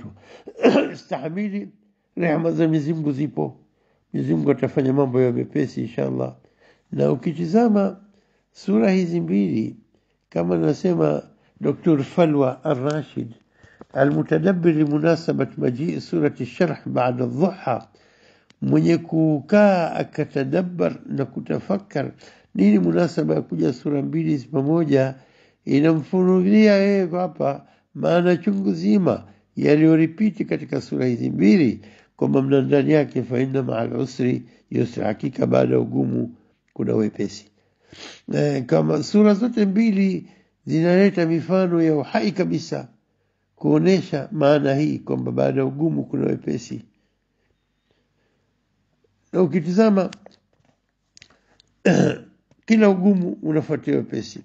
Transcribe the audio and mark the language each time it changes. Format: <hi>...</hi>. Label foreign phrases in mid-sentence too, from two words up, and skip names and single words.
<sw>Istahimili, rehema za Mwenyezi Mungu zipo. Mwenyezi Mungu atafanya mambo ya mepesi inshallah. Na ukitizama sura hizi mbili, kama nasema Dr.</sw> <ar>Falwa Al-Rashid المتدبر لمناسبة مجيء سورة الشرح بعد الضحى,</ar> <sw>mwenye kukaa akatadabbar na kutafakar nini munasaba ya kuja sura mbili pamoja, inamfunulia yeye hapa maana chungu zima yaliyoripiti katika sura hizi mbili, kwamba ndani yake</sw> <ar>فإن مع العسر يسرا,</ar> <sw>hakika baada ugumu kuna wepesi. Kama sura zote mbili zinaleta mifano ya uhai kabisa kuonesha maana hii kwamba baada ugumu kuna wepesi. Na ukitizama kila ugumu unafuatia wepesi.</sw>